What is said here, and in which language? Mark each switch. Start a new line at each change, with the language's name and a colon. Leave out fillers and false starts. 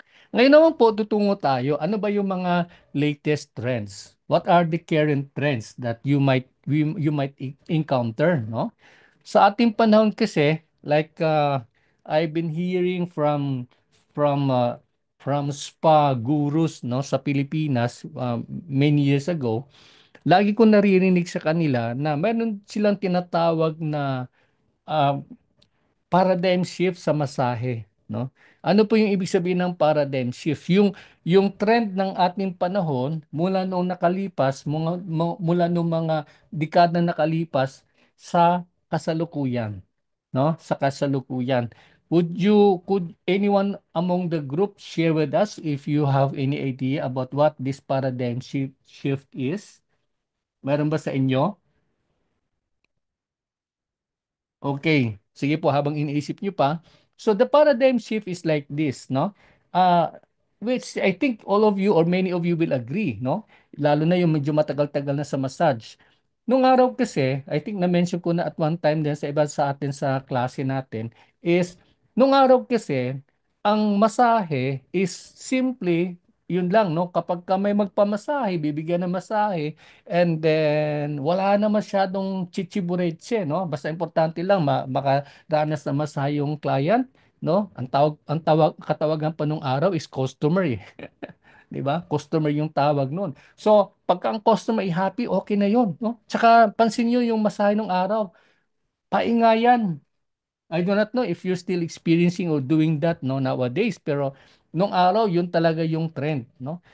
Filipino: Ngayon naman po, tutungo tayo. Ano ba yung mga latest trends?
English: What are the current trends that you might encounter, no?
Filipino: Sa ating panahon kasi,
English: like I've been hearing from uh, from spa gurus, no, sa Pilipinas many years ago.
Filipino: Lagi ko naririnig sa kanila na meron silang tinatawag na uh, paradigm shift sa masahe, no? Ano po yung ibig sabihin ng paradigm shift? Yung trend ng ating panahon mula noong nakalipas, mula noong mga dekada nakalipas sa kasalukuyan, no? Sa kasalukuyan.
English: Could anyone among the group share with us if you have any idea about what this paradigm shift is?
Filipino: Meron ba sa inyo?
English: Okay.
Filipino: Sige po, habang iniisip nyo pa.
English: So the paradigm shift is like this, no? Uh, which I think all of you or many of you will agree, no?
Filipino: Lalo na yung medyo matagal-tagal na sa massage. Nung araw kasi, I think na-mention ko na
English: at one time
Filipino: din sa iba sa atin sa klase natin, is nung araw kasi, ang masahe is simply, yun lang, no? Kapag ka may magpamasahe, bibigyan ng masahe, and then, wala na masyadong chichibureche, no? Basta importante lang makaranas na masahe yung client, no? Katawagan pa nung araw is customer, eh. 'Di ba? Customer yung tawag noon. So, pagka ang customer ay happy, okay na 'yon, no? Tsaka pansin niyo yung masahe nung araw, paingayan.
English: I do not know if you're still experiencing or doing that no nowadays,
Filipino: pero nung araw yun talaga yung trend,
English: no?